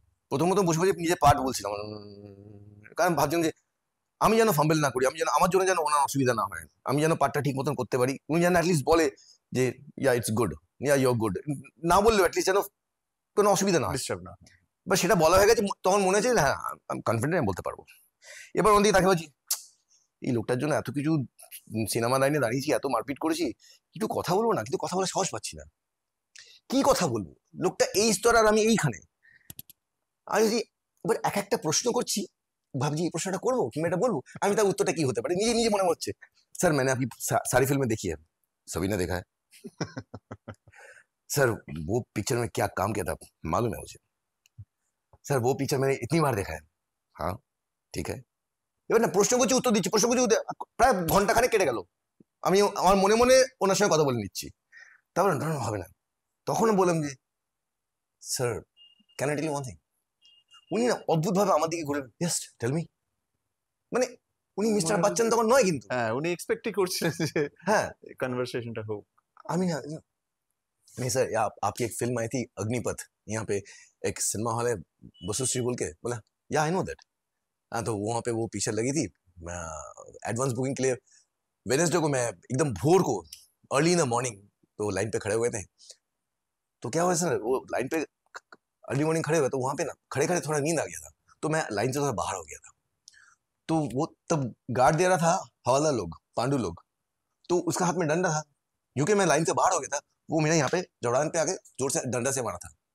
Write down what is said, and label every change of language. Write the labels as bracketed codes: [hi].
[bn] প্রথমত বসে বসে নিজের পার্ট বলছিলাম, কারণ ভাবছিলাম যে আমি যেন ফাম্বেল না করি, আমি যেন আমার জন্য যেন ওনার অসুবিধা না হয়, আমি যেন পার্টটা ঠিক মতন করতে পারি, উনি যেন অ্যাটলিস্ট বলে যে [en] yeah it's good, yeah your good, [bn] না বললেও অ্যাটলিস্ট যেন কোনো অসুবিধা না হয়, বা সেটা বলা হয়ে গেছে। তখন মনে হচ্ছে হ্যাঁ আমি কনফিডেন্ট, আমি বলতে পারবো। এবার অন্যদিকে তাকে বলছি, এই লোকটার জন্য এত কিছু সিনেমা লাইনে দাঁড়িয়েছি, এত মারপিট করেছি, একটু কথা বলবো না, কিন্তু কথা বলার সাহস পাচ্ছি না, কি কথা বলবো, লোকটা এই স্তর আর আমি এইখানে। আমি যদি এবার এক একটা প্রশ্ন করছি, ভাবছি এই প্রশ্নটা করবো কিংবা এটা বলবো, আমি তার উত্তরটা কি হতে পারে, নিজে নিজে মনে হচ্ছে স্যার [hi] मैंने आपकी सारी फिल्में देखी है, सभी ने देखा है सर, वो पिक्चर में क्या काम किया था मालूम है मुझे, सर वो पिक्चर मैंने इतनी बार देखा है, हाँ ठीक है। [bn] এবার না প্রশ্ন করছি উত্তর দিচ্ছি, প্রশ্ন করছি প্রায় ঘন্টাখানেক কেটে গেল, আমি আমার মনে মনে ওনার সঙ্গে কথা বলে নিচ্ছি। তারপর হবে না, তখন বললাম যে [en] Sir can I tell you one thing. [bn] উনি না অদ্ভুত ভাবে আমার দিকে ঘুরে, [en] yes tell me, [bn] মানে উনি মিস্টার বচ্চন তখন নয়, কিন্তু হ্যাঁ উনি এক্সপেক্টই করছিলেন যে হ্যাঁ কনভারসেশনটা হোক। আমি না, [hi] नहीं सर आपकी एक फिल्म आई थी अग्निपथ, यहाँ पे एक सिनेमा हॉल है वसुश्री बोल के, बोला या [en] I know that, [hi] हाँ तो वहाँ पे वो पिक्चर लगी थी, एडवांस बुकिंग के लिए वेडनेसडे को मैं एकदम भोर को [en] early in the morning [hi] तो लाइन पे खड़े हुए थे, तो क्या हुआ सर वो लाइन पे अर्ली मॉर्निंग खड़े हुए, तो वहाँ पे ना खड़े खड़े थोड़ा नींद आ गया था, तो मैं लाइन से थोड़ा बाहर हो गया था, तो वो तब गार्ड दे रहा था हवालदार लोग, पांडु लोग, तो उसका हाथ में डंडा था, क्योंकि मैं लाइन से बाहर हो गया था, वो मेरे यहाँ पे जौड़ान पे आके जोर से डंडा से मारा था।